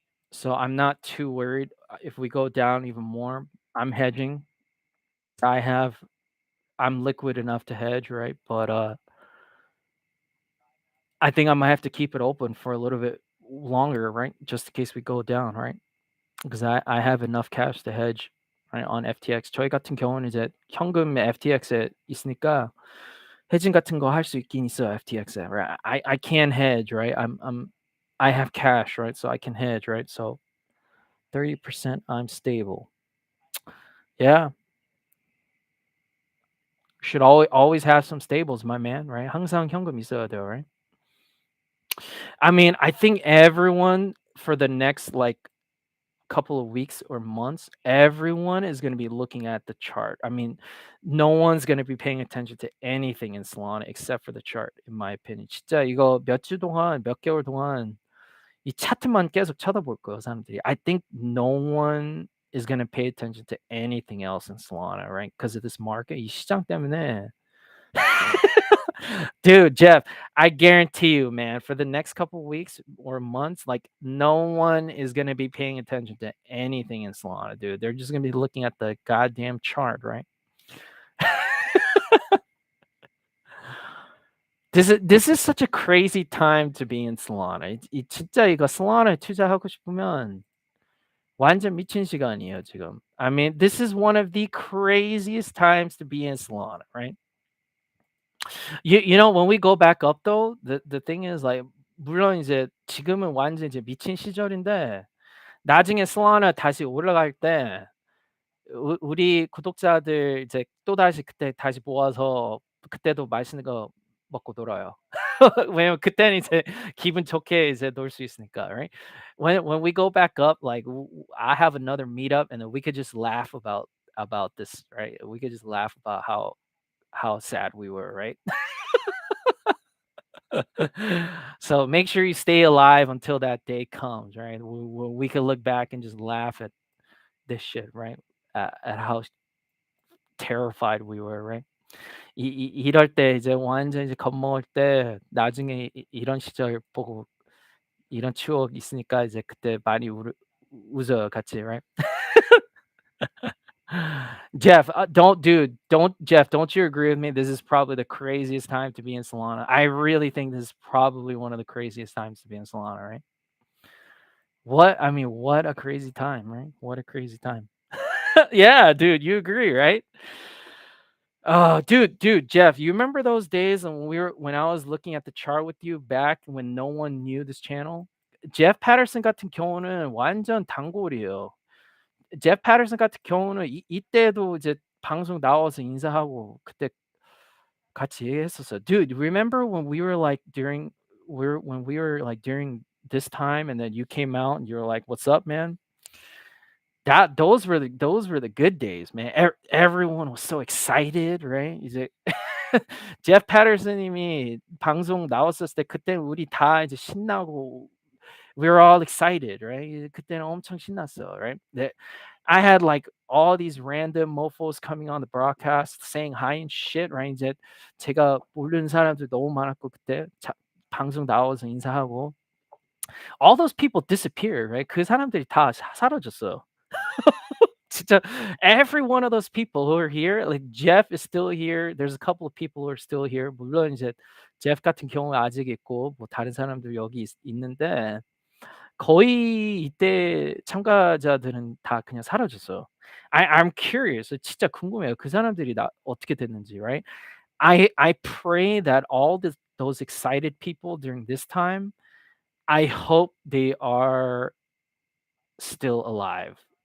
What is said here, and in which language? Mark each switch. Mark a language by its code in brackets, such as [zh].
[en] So I'm not too worried if we go down even more. I'm hedging. I'm liquid enough to hedge, right? But I think I might have to keep it open for a little bit longer, right? Just in case we go down, right? Because I have enough cash to hedge, right, on FTX. [ko] 저희 같은 경우는 이제 현금이 FTX에 있으니까 hedging 같은 거 할 수 있긴 있어요, FTX에, [en] right? I can hedge, right? I have cash, right? So I can hedge, right? So 30% I'm stable. Yeah. Should always have some stables, my man, right? [ko] 항상 현금 있어야 돼요, [en] right? I mean, I think everyone for the next like couple of weeks or months, everyone is going to be looking at the chart. I mean, no one's going to be paying attention to anything in Solana except for the chart, in my opinion. [ko] 진짜 이거 몇 주 동안, 몇 개월 동안 이 차트만 계속 쳐다볼 거예요, 사람들이. [en] I think no one is going to pay attention to anything else in Solana, right? Because of this market. [ko] 이 시장 때문에. [en] Dude, Jeff, I guarantee you, man, for the next couple weeks or months, like no one is gonna be paying attention to anything in Solana, dude. They're just gonna be looking at the goddamn chart, right? This is such a crazy time to be in Solana. [ko] 진짜 이거 Solana에 투자하고 싶으면 완전 미친 시간이에요, 지금. [en] I mean, this is one of the craziest times to be in Solana, right? You know, when we go back up though, the thing is like [ko] 물론 이제 지금은 완전 이제 미친 시절인데 나중에 솔라나 다시 올라갈 때 우리 구독자들 이제 또다시 그때 다시 모아서 그때도 맛있는 거 먹고 놀아요. 왜냐면 그때는 이제 기분 좋게 이제 놀 수 있으니까, [en] right? When we go back up, like I have another meetup, and then we could just laugh about this, right? We could just laugh about how sad we were, right? So make sure you stay alive until that day comes, right? We can look back and just laugh at this shit, right? At how terrified we were, right? [ko] 이럴 때 이제 완전 이제 겁먹을 때 나중에 이런 시절 보고 이런 추억 있으니까 이제 그때 많이 웃어요, 같이, [en] right? Jeff, Jeff, don't you agree with me? This is probably the craziest time to be in Solana. I really think this is probably one of the craziest times to be in Solana, right? I mean, what a crazy time, right? What a crazy time. Yeah, dude, you agree, right? Oh, dude, Jeff, you remember those days when I was looking at the chart with you back when no one knew this channel? [ko] Jeff Patterson 같은 경우는 완전 단골이에요. Jeff Patterson 같은 경우는 이때도 이제 방송 나와서 인사하고 그때 같이 얘기했었어요. [en] Dude, remember when we were like when we were like during this time and then you came out and you were like, "What's up, man?" Those were the good days, man. Everyone was so excited, right? [ko] 이제 제프 패터슨님이 방송 나왔었을 때 그때 우리 다 이제 신나고 [en] we were all excited, right? [ko] 그때는 엄청 신났어, [en] right? I had like all these random mofos coming on the broadcast saying hi and shit, right? [ko] 이제 제가 모르는 사람들 너무 많았고 그때 방송 나와서 인사하고 [en] all those people disappeared, right? [ko] 그 사람들이 다 사라졌어. 진짜 [en] every one of those people who are here, like Jeff is still here. There's a couple of people who are still here. [ko] 물론 이제 Jeff 같은 경우는 아직 있고 뭐 다른 사람들 여기 있는데 거의 이때 참가자들은 다 그냥 사라졌어요. [en] I'm curious. [ko] 진짜 궁금해요. 그 사람들이 어떻게 됐는지, [en] right? I pray that all those excited people during this time, I hope they are still alive.